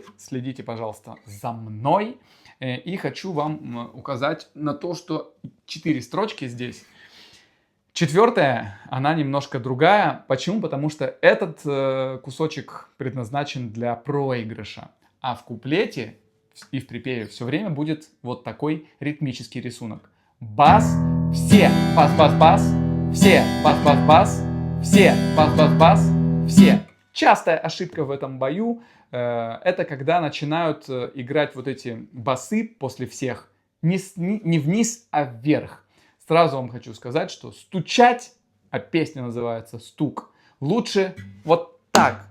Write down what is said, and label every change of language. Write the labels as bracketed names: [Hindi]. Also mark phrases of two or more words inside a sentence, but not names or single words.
[Russian] Следите, пожалуйста, за мной. И хочу вам указать на то, что 4 строчки здесь. 4, она немножко другая. Почему? Потому что этот кусочек предназначен для проигрыша. А в куплете и в припеве все время будет вот такой ритмический рисунок. Бас, все, бас-бас-бас, все, бас-бас-бас, все, бас-бас-бас, все. Частая ошибка в этом бою это когда начинают играть вот эти басы после всех не вниз, а вверх. Сразу вам хочу сказать, что стучать, а песня называется «Стук», лучше вот так.